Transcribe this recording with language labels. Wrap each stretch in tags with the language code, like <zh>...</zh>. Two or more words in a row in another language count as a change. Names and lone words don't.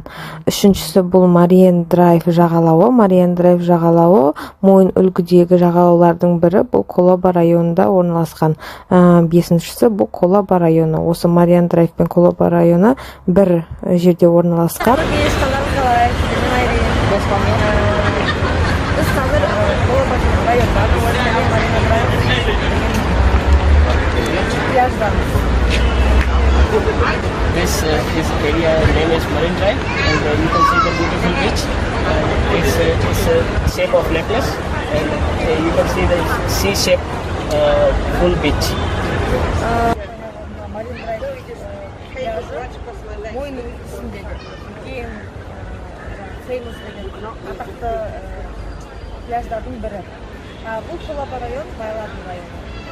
<kk>Үшіншісі бұл Мариен Драйв жағалауы. Мариен Драйв жағалауы мойын үлгідегі жағалаулардың бірі, бұл Колаба районында орналасқан. Бесіншісі бұл Колаба районы. Осы Мариен Драйв пен Колаба районы бір жерде орналасқан.</kk> <en>This area name is Marine Drive, and you can see the beautiful beach. It's a shape of necklace, and you can see the C-shape full beach.</en> <kk>Marine Drive мойын үлгісіндегі ең famous деген атақты пляждардың бірі. Бұл Колаба район, байлардың районы.</kk>